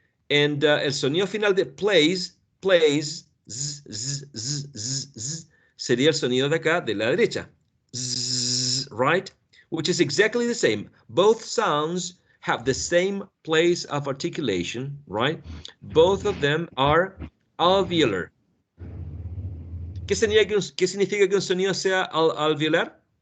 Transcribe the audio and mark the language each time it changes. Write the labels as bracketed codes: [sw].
[es] And el sonido final de plays, z, z, z, z, z, sería el sonido de acá, de la derecha. [en] Z, right? Which is exactly the same. Both sounds have the same place of articulation, right? Both of them are alveolar. [es] ¿Qué significa que un sonido sea alveolar?